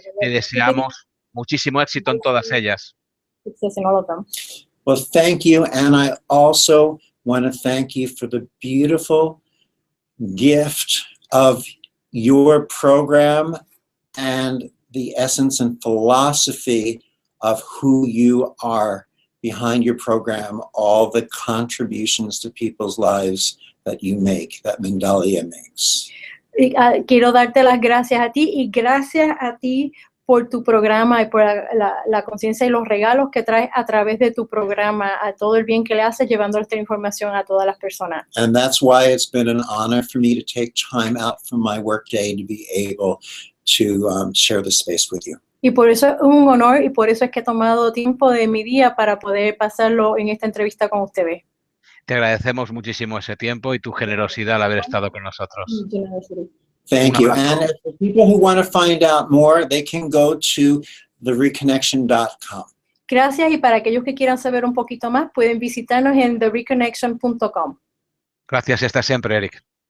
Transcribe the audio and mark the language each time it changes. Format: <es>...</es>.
<es>Te deseamos muchísimo éxito en todas ellas.</es> <en>Well, thank you, and I also want to thank you for the beautiful gift of your program and the essence and philosophy of who you are behind your program, all the contributions to people's lives that you make, that Mindalia makes.</en> <es>Quiero darte las gracias a ti y gracias a ti por tu programa y por la conciencia y los regalos que traes a través de tu programa, a todo el bien que le haces llevando esta información a todas las personas.</es> <en>And that's why it's been an honor for me to take time out from my workday to be able to share this space with you.</en> <es>Y por eso es un honor y por eso es que he tomado tiempo de mi día para poder pasarlo en esta entrevista con ustedes. Te agradecemos muchísimo ese tiempo y tu generosidad al haber estado con nosotros.</es> <en>Thank you. And for people who want to find out more, they can go to thereconnection.com.</en> <es>Gracias, y para aquellos que quieran saber un poquito más, pueden visitarnos en thereconnection.com. Gracias, hasta siempre, Eric.</es>